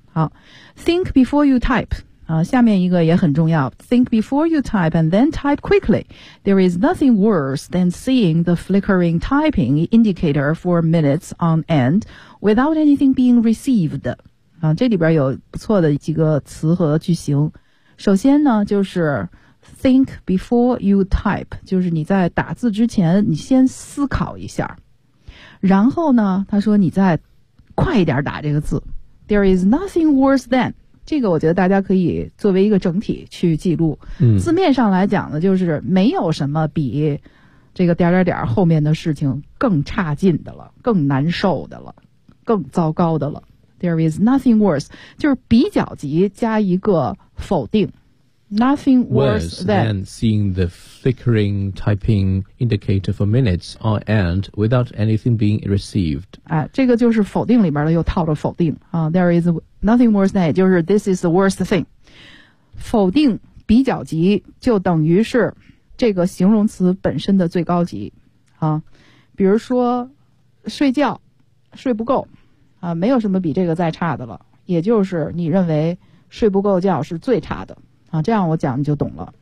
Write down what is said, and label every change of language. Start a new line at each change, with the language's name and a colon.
English: 好， think before you type 啊，
Chinese: 下面一个也很重要，
English: think before you type and then type quickly， there is nothing worse than seeing the flickering typing indicator for minutes on end without anything being received。
Chinese: 啊，这里边有不错的几个词和句型。首先呢，就是
English: think before you type，
Chinese: 就是你在打字之前，你先思考一下。然后呢，他说你再快一点打这个字。
English: There is nothing worse than，
Chinese: 这个我觉得大家可以作为一个整体去记录。嗯，字面上来讲呢，就是没有什么比这个点点点后面的事情更差劲的了，更难受的了，更糟糕的了。
English: There is nothing worse，
Chinese: 就是比较级加一个否定。
English: Nothing worse than seeing the flickering typing indicator for minutes on end without anything being received。
Chinese: 哎，这个就是否定里边的又套着否定啊。
English: There is nothing worse than，
Chinese: 就是
English: this is the worst thing。
Chinese: 否定比较级就等于是这个形容词本身的最高级啊。比如说睡觉睡不够。啊，没有什么比这个再差的了，也就是你认为睡不够觉是最差的啊，这样我讲你就懂了。